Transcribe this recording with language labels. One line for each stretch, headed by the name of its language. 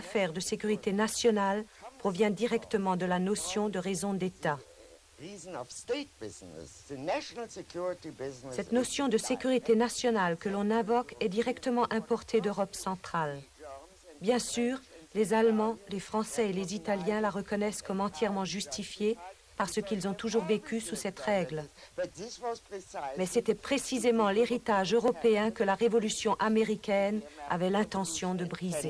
French: affaire de sécurité nationale provient directement de la notion de raison d'État.
English: reason of state business, the national security business.
French: Cette notion de sécurité nationale que l'on invoque est directement importée d'Europe centrale. Bien sûr, les Allemands, les Français et les Italiens la reconnaissent comme entièrement justifiée parce qu'ils ont toujours vécu sous cette règle.
English: But this was precisely
French: Mais c'était précisément l'héritage européen que la révolution américaine avait l'intention de briser.